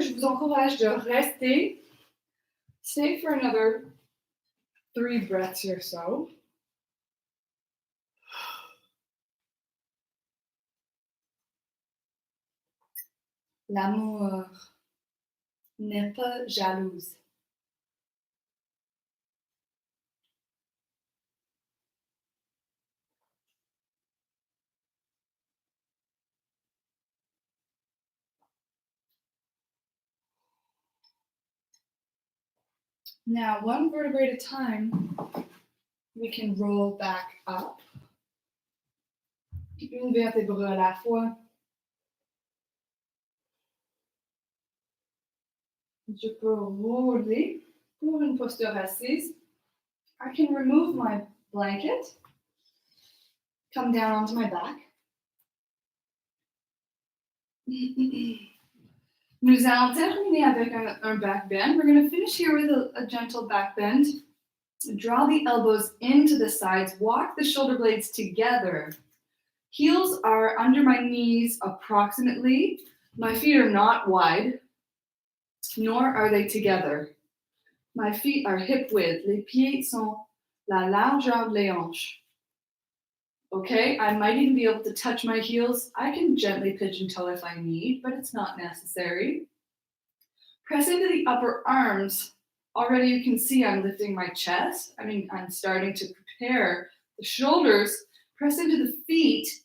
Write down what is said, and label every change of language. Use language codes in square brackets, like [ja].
[fr] Je vous encourage de rester. [en] Stay for another 3 breaths or so. [fr] L'amour n'est pas jalouse. [en] Now, one vertebrae at a time, we can roll back up. [fr] Une vertèbre à la fois. Je peux rouler pour une posture assise. [en] I can remove my blanket, come down onto my back. [fr] Nous allons terminer avec un back bend. [en] We're going to finish here with a gentle back bend. Draw the elbows into the sides. Walk the shoulder blades together. Heels are under my knees approximately. My feet are not wide, nor are they together. My feet are hip width. [fr] Les pieds sont la largeur des hanches. [en] Okay, I might even be able to touch my heels. I can gently pigeon toe if I need, but it's not necessary. Press into the upper arms. Already you can see I'm lifting my chest. I'm starting to prepare the shoulders. Press into the feet.